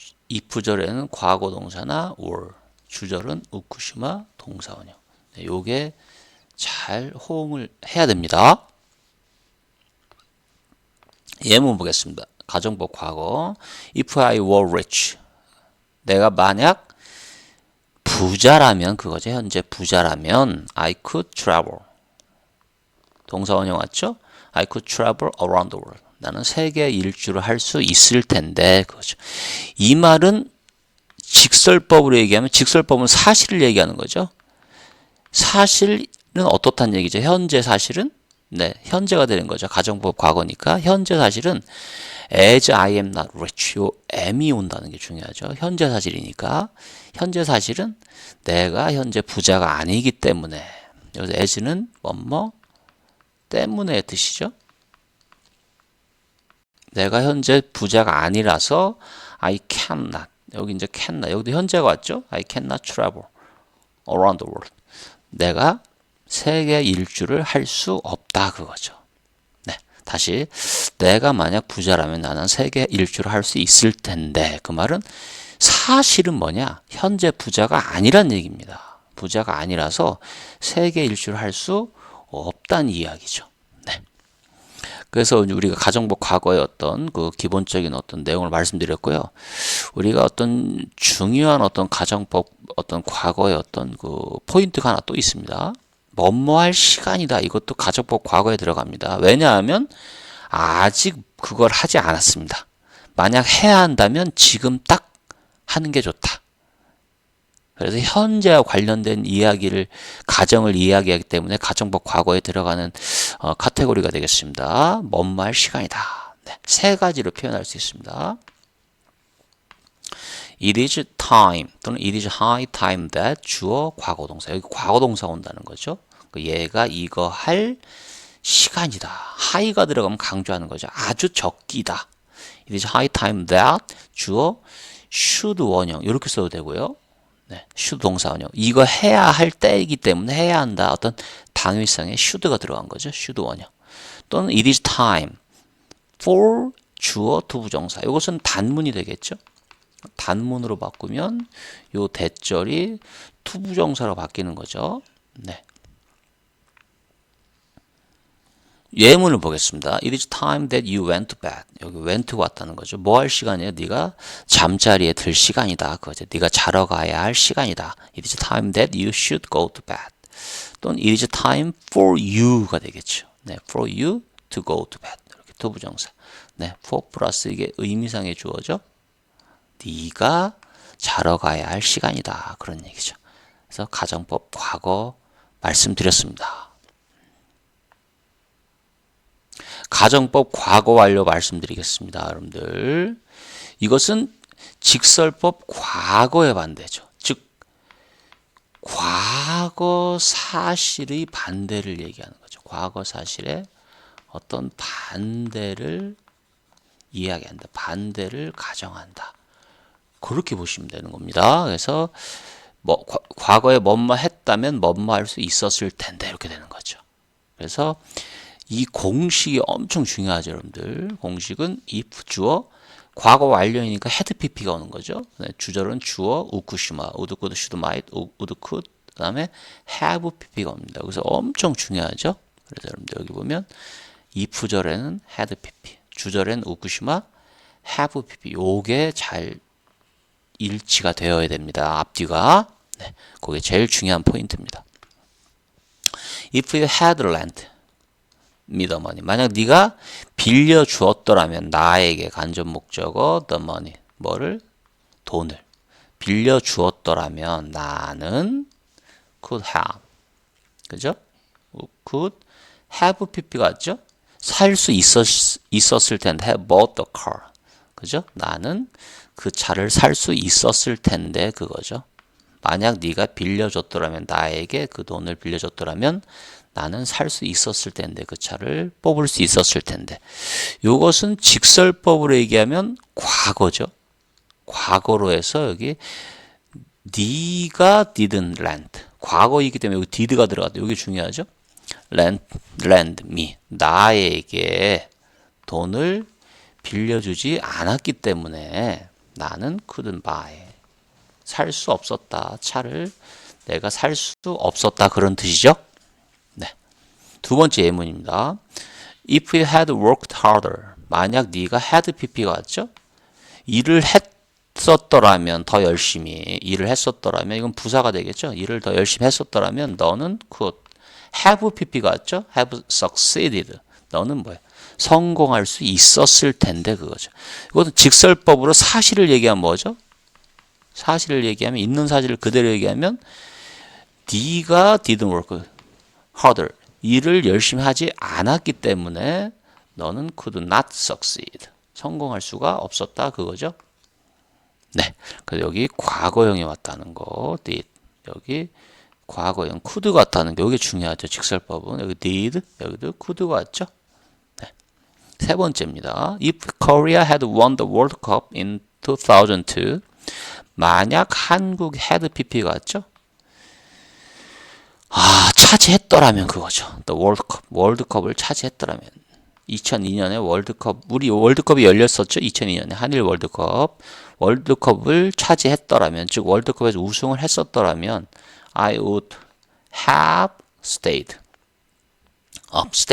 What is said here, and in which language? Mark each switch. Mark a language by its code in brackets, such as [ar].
[ko] if절에는 과거 동사나 were, 주절은 우쿠시마 동사 원형. 네, 요게 잘 호응을 해야 됩니다. 예문 보겠습니다. 가정법 과거. [en] If I were rich. [ko] 내가 만약 부자라면 그거죠. 현재 부자라면 [en] I could travel. [ko] 동사 원형 왔죠? [en] I could travel around the world. [ko] 나는 세계 일주를 할 수 있을 텐데 그거죠. 이 말은 직설법으로 얘기하면 직설법은 사실을 얘기하는 거죠. 사실은 어떻다는 얘기죠. 현재 사실은 네, 현재가 되는 거죠. 가정법 과거니까 현재 사실은 [en] as I am not rich. [ko] 요 am이 온다는 게 중요하죠. 현재 사실이니까 현재 사실은 내가 현재 부자가 아니기 때문에 여기서 as는 뭐뭐 때문에 뜻이죠. 내가 현재 부자가 아니라서 I cannot. 여기 이제 cannot. 여기도 현재가 왔죠. [en] I cannot travel around the world. [ko] 내가 세계 일주를 할 수 없다 그거죠. 네, 다시 내가 만약 부자라면 나는 세계 일주를 할 수 있을 텐데 그 말은 사실은 뭐냐? 현재 부자가 아니란 얘기입니다. 부자가 아니라서 세계 일주를 할 수 없다는 이야기죠. 네. 그래서 우리가 가정법 과거의 어떤 그 기본적인 어떤 내용을 말씀드렸고요. 우리가 어떤 중요한 어떤 가정법 어떤 과거의 어떤 그 포인트가 하나 또 있습니다. 뭐뭐 할 시간이다. 이것도 가정법 과거에 들어갑니다. 왜냐하면 아직 그걸 하지 않았습니다. 만약 해야 한다면 지금 딱 하는 게 좋다. 그래서 현재와 관련된 이야기를 가정을 이야기하기 때문에 가정법 과거에 들어가는 카테고리가 되겠습니다. 뭐뭐 할 시간이다. 네, 세 가지로 표현할 수 있습니다. [en] It is time 또는 it is high time that [ko] 주어 과거 동사. 여기 과거 동사 온다는 거죠. 얘가 이거 할 시간이다. high가 들어가면 강조하는 거죠. 아주 적기다. [en] It is high time that 주어 should 원형 [ko] 이렇게 써도 되고요. 네, should 동사 원형. 이거 해야 할 때이기 때문에 해야 한다. 어떤 당위성의 should가 들어간 거죠. should 원형. [en] 또는 it is time for 주어 투부정사. [ko] 이것은 단문이 되겠죠. 단문으로 바꾸면 요 대절이 투부정사로 바뀌는 거죠. 네. 예문을 보겠습니다. [en] It is time that you went to bed. [ko] 여기 went가 왔다는 거죠. 뭐 할 시간이에요? 네가 잠자리에 들 시간이다. 그거죠. 네가 자러 가야 할 시간이다. [en] It is time that you should go to bed. 또는 it is time for you가 [ko] 되겠죠. [en] 네, for you to go to bed. [ko] 이렇게 투부정사. 네, for 플러스 이게 의미상의 주어죠. 네가 자러 가야 할 시간이다. 그런 얘기죠. 그래서 가정법 과거 말씀드렸습니다. 가정법 과거 완료 말씀드리겠습니다. 여러분들. 이것은 직설법 과거의 반대죠. 즉 과거 사실의 반대를 얘기하는 거죠. 과거 사실의 어떤 반대를 이야기한다. 반대를 가정한다. 그렇게 보시면 되는 겁니다. 그래서 과거에 뭐뭐 했다면 뭐뭐 할 수 있었을 텐데 이렇게 되는 거죠. 그래서 이 공식이 엄청 중요하죠, 여러분들. 공식은 if 주어 과거 완료이니까 had pp가 오는 거죠. 주절은 주어 우쿠시마, would, could, should, might, would, could 그다음에 have pp가 옵니다. 그래서 엄청 중요하죠. 그래서 여러분들 여기 보면 if절에는 had pp, 주절에는 우쿠시마, have pp 요게 잘 일치가 되어야 됩니다. 앞뒤가. 네, 그게 제일 중요한 포인트입니다. [en] If you had lent me the money. [ko] 만약 네가 빌려 주었더라면 나에게 간접 목적어 the money. 뭐를? 돈을. 빌려 주었더라면 나는 could have. 그죠? could have pp가 왔죠? 살 수 있었을 텐데 [en] have bought the car. [ko] 그죠? 나는 그 차를 살 수 있었을 텐데 그거죠. 만약 네가 빌려줬더라면 나에게 그 돈을 빌려줬더라면 나는 살 수 있었을 텐데 그 차를 뽑을 수 있었을 텐데 이것은 직설법으로 얘기하면 과거죠. 과거로 해서 여기 네가 didn't lend 과거이기 때문에 여기 did가 들어갔다. 여기 중요하죠. lend me 나에게 돈을 빌려주지 않았기 때문에 나는 [en] couldn't buy [ko] 살 수 없었다. 차를 내가 살 수 없었다. 그런 뜻이죠. 네. 두 번째 예문입니다. [en] If you had worked harder. [ko] 만약 네가 had pp가 왔죠? 일을 했었더라면 더 열심히 일을 했었더라면 이건 부사가 되겠죠? 일을 더 열심히 했었더라면 너는 could have pp가 왔죠? have succeeded. 너는 뭐야? 성공할 수 있었을 텐데 그거죠. 이것은 직설법으로 사실을 얘기하면 뭐죠? 사실을 얘기하면 있는 사실을 그대로 얘기하면 네가 [en] didn't work harder [ko] 일을 열심히 하지 않았기 때문에 너는 [en] could not succeed [ko] 성공할 수가 없었다 그거죠. 네, 그래서 여기 과거형이 왔다는 거 did 여기 과거형 could가 왔다는 게 여기 중요하죠. 직설법은 여기 did 여기도 could가 왔죠. 네. 세 번째입니다. [en] If Korea had won the World Cup in 2002 [ko] 만약 한국 [en] had pp가 왔죠? [ko] 차지했더라면 그거죠. The World Cup, 월드컵을 차지했더라면 2002년에 월드컵, 우리 월드컵이 열렸었죠? 2002년에 한일 월드컵을 차지했더라면, 즉 월드컵에서 우승을 했었더라면 [en] I would have stayed up.